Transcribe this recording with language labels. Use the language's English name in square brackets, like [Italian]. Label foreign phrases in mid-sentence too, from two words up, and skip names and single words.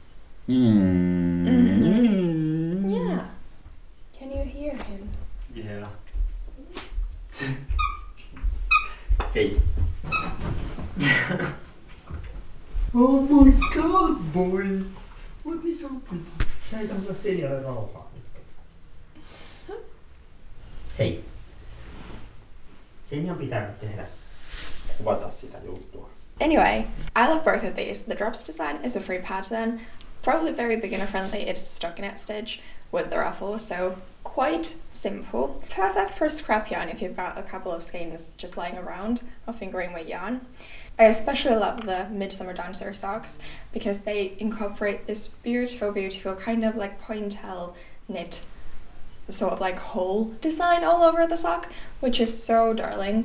[English] Yeah. Can you hear him? Yeah. Hey. Oh my god, boy! What is happening? [Swedish] Säg att jag ser det rara. [Finnish] Hei. Sen pitää nyt tehdä. Kuvata sitä juttua. [English] Anyway, I love both of these. The Drops Design is a free pattern. Probably very beginner friendly. It's stockinette stitch with the ruffle, so quite simple. Perfect for scrap yarn if you've got a couple of skeins just lying around or fingering weight yarn. I especially love the Midsummer Dancer socks because they incorporate this beautiful kind of like pointel knit sort of like hole design all over the sock, which is so darling.